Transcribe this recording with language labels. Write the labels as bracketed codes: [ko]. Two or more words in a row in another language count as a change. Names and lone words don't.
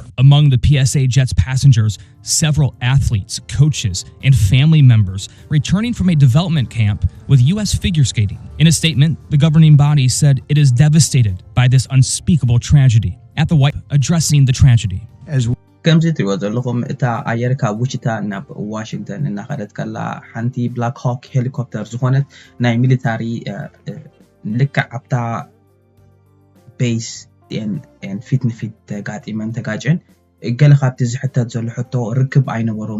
[en] Among the PSA jet's passengers, several athletes, coaches, and family members returning from a development camp with U.S. figure skating. In a statement, the governing body said it is devastated by this unspeakable tragedy. At the White House, addressing the tragedy. [ti] ከምዚ ትሪእዎ ዘለኹም እታ ኣየር ካብ ውሽታ ናብ ዋሽንግተን እናኸደት ከላ ሓንቲ ብላክ ሆክ ሄሊኮፕተር ዝኾነት ናይ ሚሊታሪ ልክዕ ኣብታ ቤስ ፊት ንፊት ተጋጢመን ተጋጭን ገለ ካብቲ ዝሕተት ዘሎ ሕቶ ርክብ ኣይነበሮም